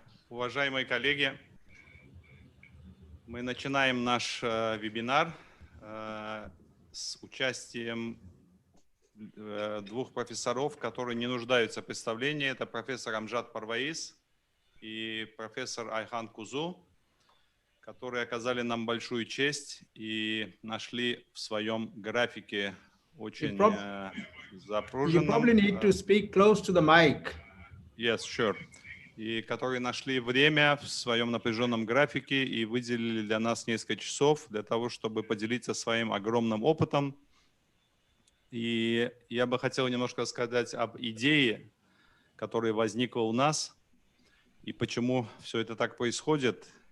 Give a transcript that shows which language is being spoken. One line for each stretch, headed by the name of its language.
Russian: Уважаемые коллеги, мы начинаем наш вебинар с участием двух профессоров, которые не нуждаются в представлении. Это профессор Amjad Parvaiz и профессор Ayhan Kuzu, которые оказали нам большую честь и нашли в своем графике очень запруженном.
English: You probably need to speak close to the mic. Yes, sure.
Russian: И которые нашли время в своем напряженном графике и выделили для нас несколько часов для того, чтобы поделиться своим огромным опытом. И я бы хотел немножко сказать об идее, которая возникла у нас, и почему все это так происходит.